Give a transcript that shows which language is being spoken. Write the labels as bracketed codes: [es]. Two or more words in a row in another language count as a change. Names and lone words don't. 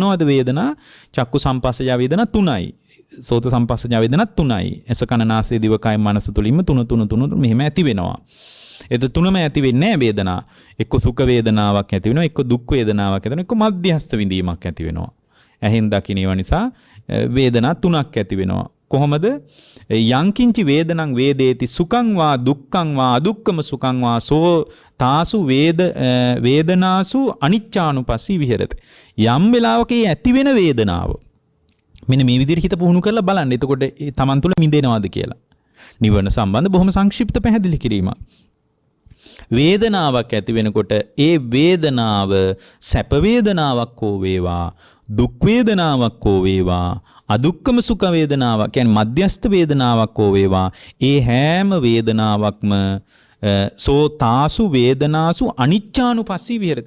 [si] මොනවද වේදනා? [pi] චක්කු සම්පස්සජා වේදනා [si] 3යි. [pi] සෝත සම්පස්සජා වේදනා [si] 3යි. එස කන නාසය දිව කය මනස තුලින්ම තුන මෙහෙම ඇති වෙනවා. එත තුනම ඇති වෙන්නේ නැහැ වේදනා. එක්ක සුඛ වේදනාවක් ඇති වෙනවා, එක්ක දුක් වේදනාවක් ඇති වෙනවා, එක්ක මධ්‍යස්ථ විඳීමක් ඇති වෙනවා. ඇහෙන් දකින්නව නිසා වේදනා 3ක් ඇති වෙනවා. කොහොමද? [pi] යංකින්චි වේදනං වේදේති සුඛං වා දුක්ඛං වා අදුක්ඛම සුඛං වා සෝ තාසු වේදනාසු අනිච්චානුපස්සී විහෙරති. [si] යම් වෙලාවක ඇති වෙන වේදනාව මෙන්න මේ විදිහට හිත පුහුණු කරලා බලන්න. එතකොට තමන් තුළ මිදෙනවද කියලා. නිවන සම්බන්ධ බොහොම සංක්ෂිප්ත පැහැදිලි කිරීමක්. වේදනාවක් ඇති වෙනකොට ඒ වේදනාව සැප වේදනාවක් හෝ වේවා, දුක් වේදනාවක් හෝ වේවා, අදුක්කම සුඛ වේදනාවක් කියන්නේ මධ්‍යස්ථ වේදනාවක් හෝ වේවා, ඒ හැම වේදනාවක්ම [pi] සෝ තාසු වේදනාසු අනිච්චානුපස්සී විහෙරති.